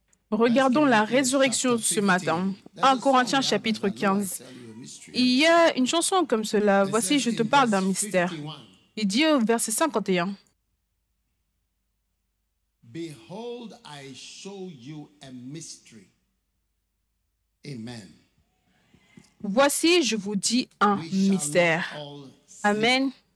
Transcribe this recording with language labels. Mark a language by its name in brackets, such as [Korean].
[French] Regardons la résurrection ce matin. 1 Corinthiens chapitre 15. Il y a une chanson comme cela. Voici, je te parle d'un mystère. Il dit au verset 51. [English] Behold, I show you a mystery. Amen. [French] Voici, je vous dis un mystère. Amen.